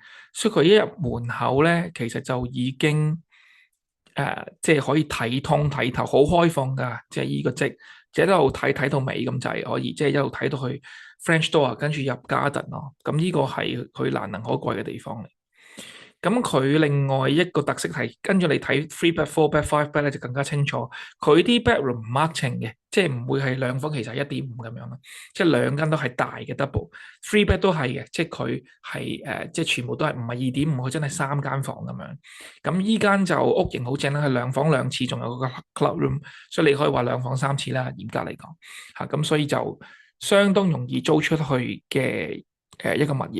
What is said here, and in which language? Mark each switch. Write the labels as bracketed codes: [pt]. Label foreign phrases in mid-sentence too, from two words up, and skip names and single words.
[yue] 所以佢一入門口咧，其實就已經即係可以睇通睇透，好開放㗎。即係依個即係一路睇到尾咁就係可以，即係一路睇到去 [en] French door， [yue] 跟住入 garden 咯。咁呢個係佢難能可貴嘅地方嚟。咁佢另外一個特色係跟住你睇 [en] three bed、 four bed、 five bed [yue] 咧就更加清楚。佢啲 bedroom 唔 matching 嘅，即係唔會係兩房其實係1.5咁樣啦，即係兩間都係大嘅 double， [en] three bed [yue] 都係嘅，即係佢係即係全部都係唔係2.5，佢真係3間房咁樣。咁依間就屋型好正啦，係兩房兩廁，仲有個 [en] club room， [yue] 所以你可以話兩房3廁啦，嚴格嚟講嚇。咁所以就相當容易租出去嘅一個物業。